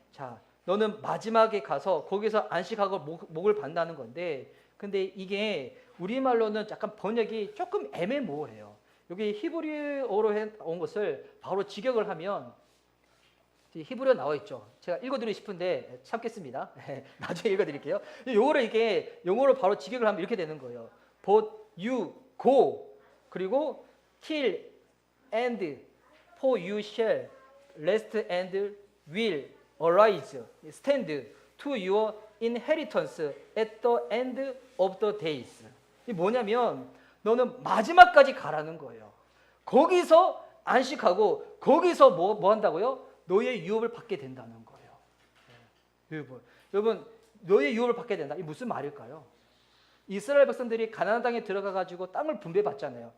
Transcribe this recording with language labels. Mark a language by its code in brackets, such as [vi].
[ko] 자, 너는 마지막에 가서 거기서 안식하고 목을 반다는 건데, 근데 이게 우리말로는 약간 번역이 조금 애매모호해요. 여기 히브리어로 온 것을 바로 직역을 하면 히브리어 나와 있죠. 제가 읽어드리고 싶은데 참겠습니다. 나중에 읽어드릴게요. 요거를 이게 영어로 바로 직역을 하면 이렇게 되는 거예요. [en] But you go [ko] 그리고 [en] till and for you shall rest and will arise stand to your inheritance at the end of the days. [ko] 이 뭐냐면 너는 마지막까지 가라는 거예요. 거기서 안식하고 거기서 뭐 한다고요? 너의 유업을 받게 된다는 거예요. 여러분, 너의 유업을 받게 된다. 이게 무슨 말일까요? 이스라엘 백성들이 가나안 땅에 들어가 가지고 땅을 분배받잖아요.